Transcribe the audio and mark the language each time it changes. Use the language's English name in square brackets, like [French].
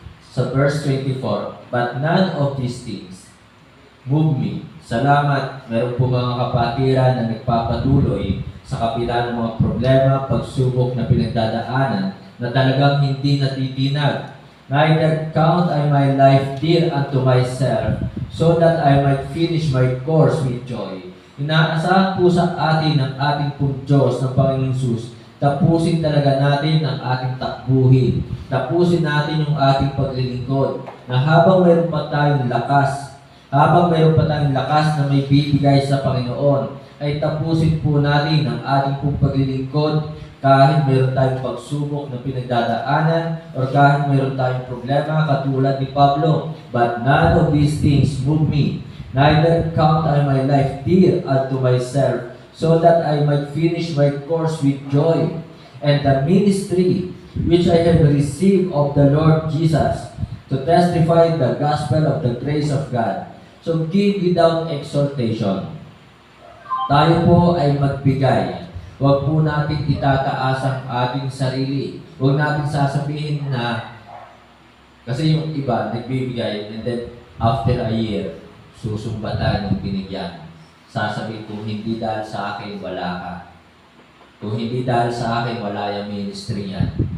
[English] Sa verse 24, but none of these things move me. [Filipino] Salamat, meron po mga kapatiran na nagpapatuloy sa kabila ng mga problema, pagsubok na pinagdadaanan na talagang hindi natitinag. [English] Neither count I my life dear unto myself, so that I might finish my course with joy. [Filipino] Inaasahan po sa atin ng ating pong Diyos ng Panginoon Jesus, tapusin talaga natin ang ating takbuhin. Tapusin natin yung ating paglilingkod. Na habang mayroon pa tayong lakas, na may bibigay sa Panginoon, ay tapusin po natin ang ating pong paglilingkod kahit mayroon tayong pagsubok na pinagdadaanan or kahit mayroon tayong problema katulad ni Pablo. [English] But none of these things move me. Neither count I my life dear unto myself, so that I might finish my course with joy, and the ministry which I have received of the Lord Jesus, to testify the gospel of the grace of God. So give without exhortation. [Filipino] Tayo po ay magbigay. Huwag po natin itataas ang ating sarili. Huwag natin sasabihin na, kasi yung iba nagbibigay [English] and then after a year, [Filipino] susumbatan yung binigyan. Sasabihin kung hindi dahil sa akin, wala ka. Kung hindi dahil sa akin, wala yung ministry niyan.